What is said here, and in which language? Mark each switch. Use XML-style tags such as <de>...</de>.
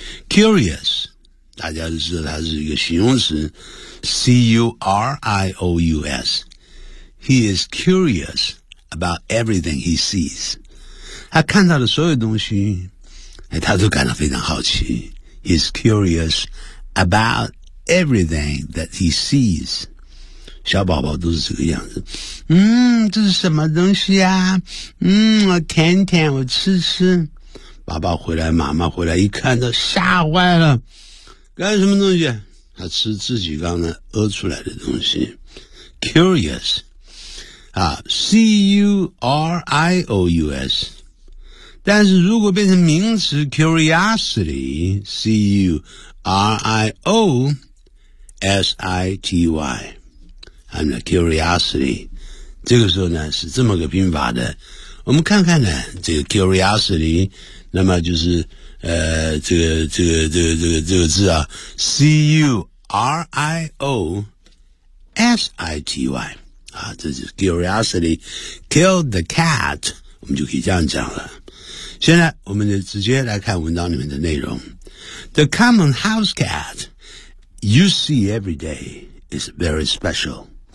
<zh>Curious 大家都知道它是一个形容词 C-U-R-I-O-U-S.</zh> <en>He is curious about everything he sees.</en> <zh>他看到的所有东西他都感到非常好奇。</zh> <en>He is curious about everything that he sees.</en> <zh>小宝宝都是这个样子，这是什么东西啊？甜甜，我吃吃。爸爸回来，妈妈回来，一看他吓坏了，干什么东西？他吃自己刚才屙出来的东西。 Curious 啊 ，C-U-R-I-O-U-S。但是如果变成名词 ，curiosity C-U-R-I-O-S-I-T-Y， and curiosity， 这个时候呢是这么个拼法的。我们看看呢，这个 curiosity， 那么就是这个字啊 ，C-U-R-I-O-S-I-T-Y 啊，这就是</zh> <en>curiosity killed the cat，</en> <zh>我们就可以这样讲了。现在我们就直接来看文章里面的内容。</zh> <en>The common house cat you see every day is very special.</en>